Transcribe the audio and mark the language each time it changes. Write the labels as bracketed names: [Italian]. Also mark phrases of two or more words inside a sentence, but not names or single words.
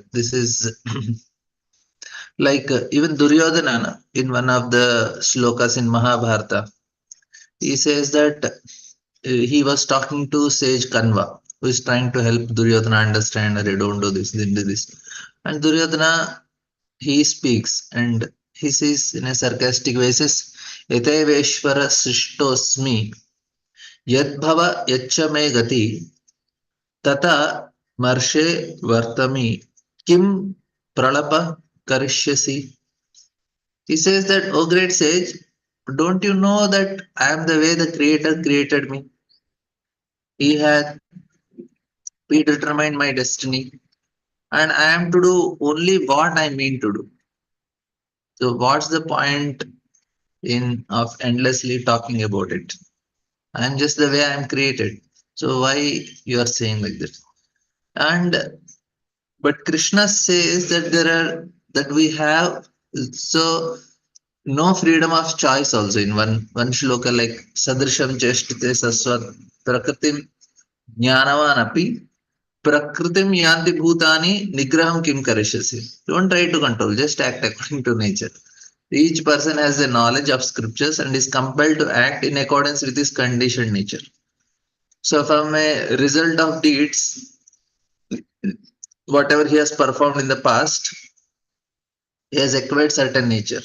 [English] This is like even Duryodhana in one of the shlokas in Mahabharata, he says that he was talking to sage Kanva, who is trying to help Duryodhana understand, "Arey, don't do this, don't do this." And Duryodhana, he speaks and he says in a sarcastic way, says, [Sanskrit] "Eteveshvara srishtosmi yadbhava yacha me gati tata marshe vartami kim pralapa karishyasi." [English] He says that, "Oh great sage, don't you know that I am the way the Creator created me? He had predetermined my destiny, and I am to do only what I mean to do. So, what's the point in of endlessly talking about it? I am just the way I am created. So, why you are saying like this?" And but Krishna says that there are that we have so no freedom of choice also in one shloka like [Sanskrit] sadrisham cheshtite saswat prakritim jnanavan api prakritim yanti bhutani nigraham kim karishyasi. [English] Don't try to control, just act according to nature. Each person has the knowledge of scriptures and is compelled to act in accordance with his conditioned nature. So from a result of deeds, whatever he has performed in the past, he has acquired certain nature.